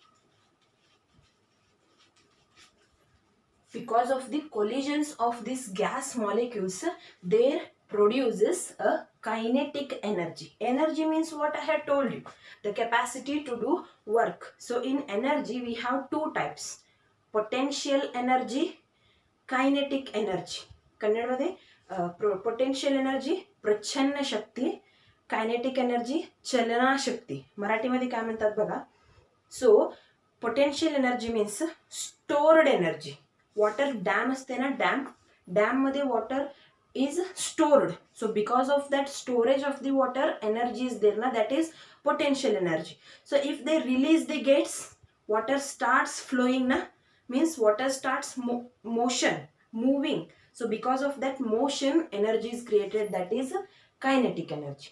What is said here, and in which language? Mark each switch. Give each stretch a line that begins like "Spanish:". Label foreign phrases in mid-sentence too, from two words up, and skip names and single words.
English: Because of the collisions of these gas molecules, there produces a kinetic energy. Energy means what I had told you, the capacity to do work. So in energy we have two types: potential energy, kinetic energy.
Kannada: ಕನ್ನಡದಲ್ಲಿ
English: potential energy
Kannada: ಪ್ರಚ್ಛನ್ನ ಶಕ್ತಿ,
English: kinetic energy
Marathi: चलनाशक्ती, मराठीमध्ये काय म्हणतात बघा.
English: so potential energy means stored energy. water dam
Marathi: असते ना,
English: dam मध्ये water is stored. So because of that storage of the water, energy is there na, that is potential energy. So if they release the gates, water starts flowing na, means water starts motion, moving. So because of that motion, energy is created, that is kinetic energy.